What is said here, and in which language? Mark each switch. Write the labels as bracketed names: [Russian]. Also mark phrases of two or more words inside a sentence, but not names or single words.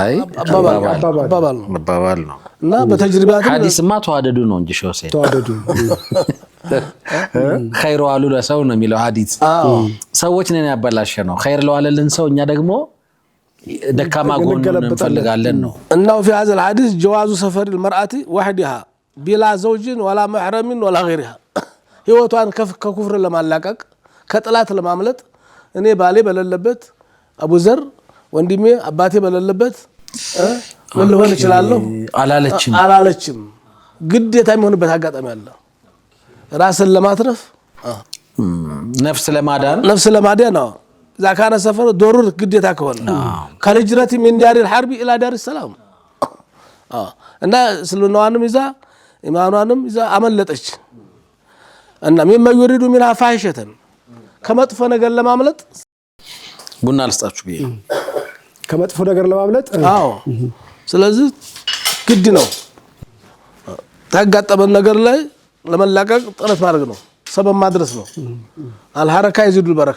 [Amharic] አባባል ነው እና በተጅሪባት ሐዲስማ ተዋደዱ ነው እንጂ ሸውሴ ተዋደዱ ኸይር ዋሉ ለሰው ነው የሚለው ሐዲስ። ሰዎች ነን ያበላሸ ነው ኸይር ለዋለልን ሰው እኛ ደግሞ ደካማ ጎን እንፈልጋለን ነው። እናው [Arabic] في هذا الحديث جواز سفر المرأة وحدها بلا زوج ولا محرم ولا غيرها [Amharic] ህይወቷን ከኩፍር ለማላቀቅ ከጥላት ለማምለጥ እኔ ባሌ በለለበት አቡዘር ወንድሜ አባቴ በለለበት ምን ልሆን እችላለሁ አላለችም። ግዴታ የሚሆንበት አጋጣሚ አለ። ራስን ለማትረፍ ነፍስ ለማዳን ነው። [Arabic] إذا كان سفر ضروري [Amharic] ግዴታ ከሆነ ከልጅረት [Arabic] من دار الحرب إلى دار السلام [Amharic] እና ስለነዋንም ይዛ ኢማኗንም ይዛ አመለጠች እና [Arabic] مما يريد منها فاحشة [Amharic] ከመጥፎ ነገር ለማምለጥ ቡና ልስጣችሁ ብዬ ከመጥፎ ነገር ለማምለጥ ስለዚህ ግድ ነው ታጋጠመን ነገር ላይ ለመላቀቅ ጥረት ማድረግ ነው። ሰበብ ማድረስ ነው። [Arabic] الحركة يزيد البركة